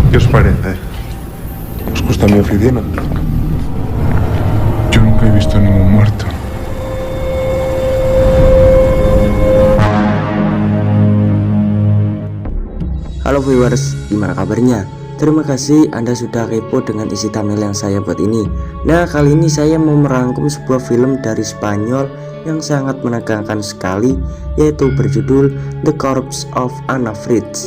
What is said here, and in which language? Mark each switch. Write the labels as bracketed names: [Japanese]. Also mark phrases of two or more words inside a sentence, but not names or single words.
[Spanish] parece? ¿Os gusta mi oficina? Yo nunca he visto ningún muerto. [Indonesian] Halo viewers, gimana kabarnya? Terima kasih Anda sudah kepo dengan isi thumbnail yang saya buat ini. Nah, kali ini saya mau merangkum sebuah film dari Spanyol yang sangat menegangkan sekali, yaitu berjudul The Corpse of Anna Fritz.